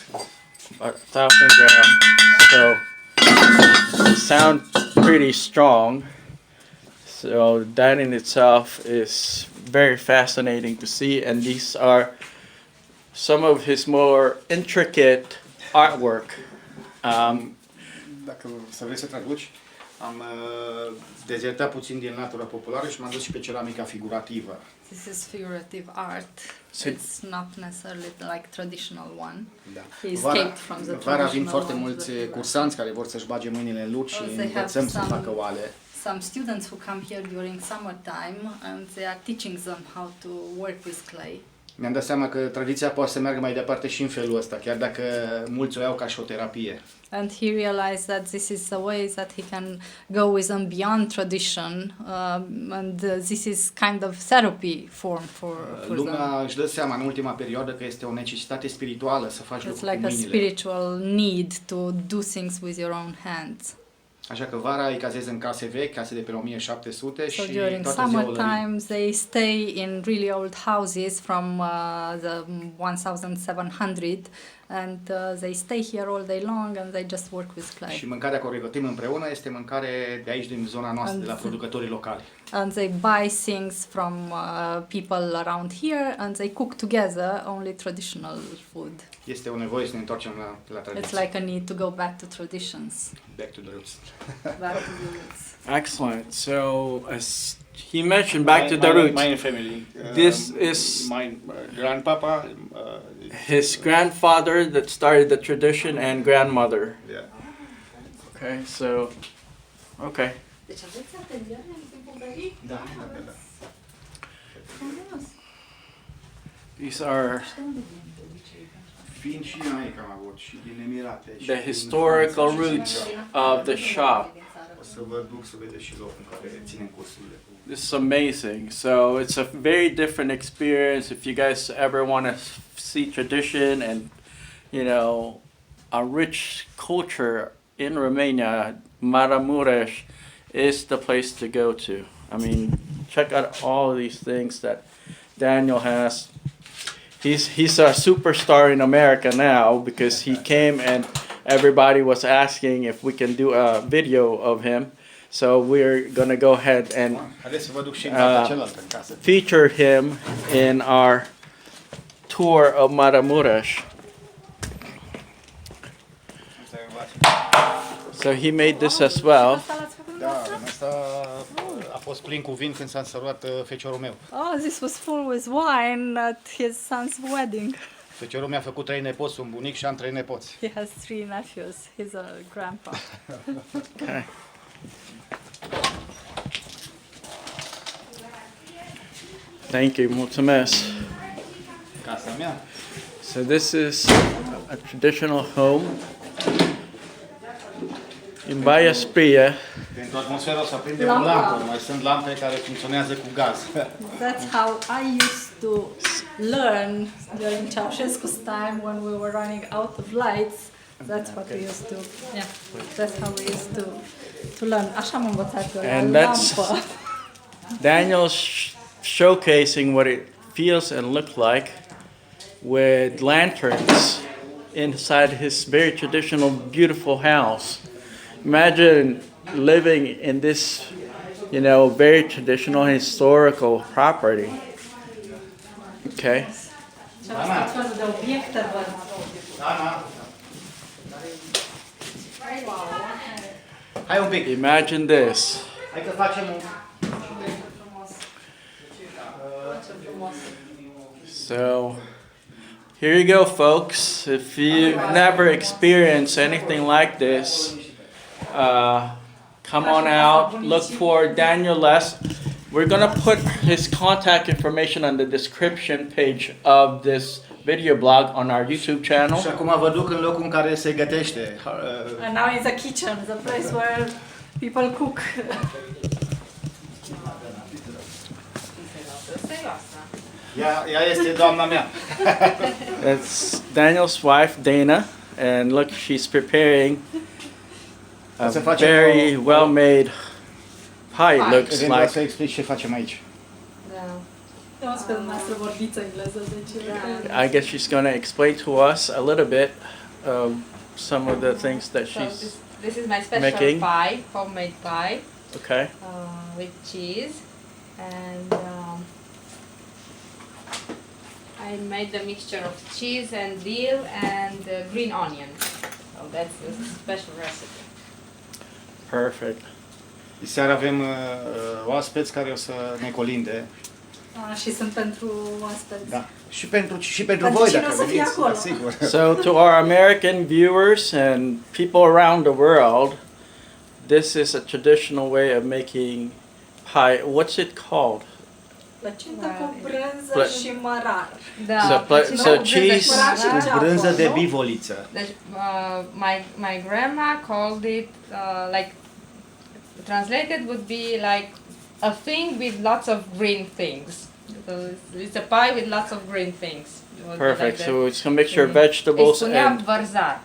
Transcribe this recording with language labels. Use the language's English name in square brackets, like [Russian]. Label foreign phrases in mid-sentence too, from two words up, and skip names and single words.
[English] 1000 grams. So they sound pretty strong. So that in itself is very fascinating to see, and these are some of his more intricate artwork. [Romanian] Dacă să vrei să traduci, am dezertat puțin din natura populară și m-am dus și pe ceramica figurativă. [English] This is figurative art. It's not necessarily like traditional one. [Romanian] Da. [English] He escaped from the [Romanian] vara vin [English] traditional [Romanian] foarte [English] ones, [Romanian] mulți [English] but [Romanian] cursanți care vor să-și bage mâinile în lut și [English] they have [Romanian] învățăm să facă oale. [English] some students who come here during summertime and they are teaching them how to work with clay. [Romanian] Mi-am dat seama că tradiția poate să meargă mai departe și în felul ăsta, chiar dacă mulți o iau ca și o terapie. [English] And he realized that this is a way that he can go with and beyond tradition, and this is kind of therapy form for [Romanian] Lumea [English] them. [Romanian] își dă seama în ultima perioadă că este o necesitate spirituală să faci [English] It's [Romanian] lucruri [English] like [Romanian] cu [English] a [Romanian] mâinile. [English] spiritual need to do things with your own hands. [Romanian] Așa că vara îi cazez în case vechi, case de pe 1700 [English] So [Romanian] și [English] during [Romanian] toate ziua [English] summertime they stay in really old houses from the 1700, and they stay here all day long and they just work with clay. [Romanian] Și mâncarea care o pregătim împreună este mâncare de aici, din zona noastră, de la producătorii locali. [English] And they buy things from people around here and they cook together only traditional food. [Romanian] Este o nevoie să ne întoarcem la [English] It's [Romanian] tradiție. [English] like a need to go back to traditions. Back to the roots. Back to the roots. Excellent. So as he mentioned, back to the roots. My family. This is my grandpapa. His grandfather that started the tradition and grandmother. Yeah. Okay, so okay. [Romanian] Deci aveți ateliere în timpul Da. [English] These are [Romanian] Fiind și din aici am avut, și din Emirate. și [English] the [Romanian] din [English] historical [Romanian] Franța și [English] roots [Romanian] din- [English] of the shop. [Romanian] O să vă duc să vedeți și locul în care ținem cursurile. [English] This is amazing. So it's a very different experience. If you guys ever want to see tradition and, a rich culture in Romania, Maramuresh is the place to go to. I mean, check out all these things that Daniel has. He's a superstar in America now because he came and everybody was asking if we can do a video of him. So we're going to go ahead and [Romanian] Haideți să vă duc și în partea cealaltă, în casă. [English] feature him in our tour of Maramuresh. [Romanian] Să învați. [English] So he made this as well. [Romanian] Asta l-ați făcut? Da, asta a fost plin cu vin când s-a însărvat feciorul meu. [English] Oh, this was full with wine at his son's wedding. Feciorul mi-a făcut 3 nepoți, un bunic și am 3 nepoți. He has 3 nephews. He's a grandpa. Okay. Thank you, [Romanian] mulțumesc. Casa mea. [English] So this is a traditional home in Baia Spria. [Romanian] Pentru atmosferă o să aprindem o lampă. Mai sunt lampe care funcționează cu gaz. [English] That's how I used to learn during Ceausescu's time when we were running out of lights. That's what we used to, yeah, that's how we used to learn. [Romanian] Așa am învățat eu la [English] And that's [Romanian] lampă. [English] Daniel's showcasing what it feels and looks like with lanterns inside his very traditional, beautiful house. Imagine living in this, you know, very traditional, historical property. Okay. [Romanian] Și tot felul de obiecte văd. Hai un pic. [English] Imagine this. [Romanian] Hai că facem un... [English] So, here you go, folks. If you've never experienced anything like this, come on out, look for Daniel Les. We're going to put his contact information on the description page of this video blog on our YouTube channel. [Romanian] Și acum vă duc în locul în care se gătește. [English] And now it's a kitchen, the place where people cook. [Romanian] Ea este doamna mea. [English] That's Daniel's wife, Dana, and look, she's preparing a [Romanian] Să facem [English] very well-made pie, it looks [Romanian] Vreau [English] like. [Romanian] să explic ce facem aici. Eu spun dumneavoastră vorbiți engleză, deci... [English] I guess she's going to explain to us a little bit some of the things that So she's this is my special making. pie, homemade pie, okay. with cheese, and I made the mixture of cheese and dill and green onion. So that's a special recipe. Perfect. [Romanian] Seara avem oaspeți care o să ne colinde. Și sunt pentru oaspeți. Da. Și pentru Pentru voi cine dacă o să fie veniți, acolo. da, sigur. [English] So to our American viewers and people around the world, this is a traditional way of making pie. What's it called? [Romanian] Plăcintă cu brânză Plă- și mărar. [English] So cheese [Romanian] Cu brânză de bivoliță. [English] My grandma called it like translated would be like a thing with lots of green things. So it's a pie with lots of green things. It would be Perfect. like So that. it's a mixture of [Romanian] Îi [English] vegetables [Romanian] spunea [English] and [Romanian] vărzar.